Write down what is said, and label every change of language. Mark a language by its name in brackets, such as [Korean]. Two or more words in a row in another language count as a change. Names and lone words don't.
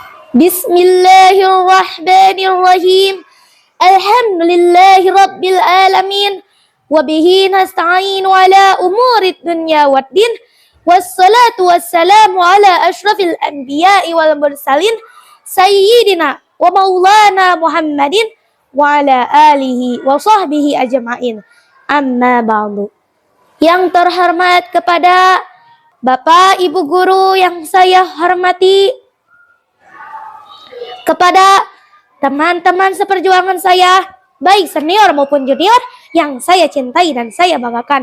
[Arabic] بسم الله الرحمن الرحيم. الحمد لله رب العالمين. وبه نستعين على أمور الدنيا والدين. والصلاة والسلام على أشرف الأنبياء والمرسلين. سيدنا ومولانا محمد وعلى آله وصحبه أجمعين. أما بعد. [Indonesian] Yang terhormat kepada Bapak Ibu Guru yang saya hormati, kepada teman-teman seperjuangan saya, baik senior maupun junior yang saya cintai dan saya banggakan.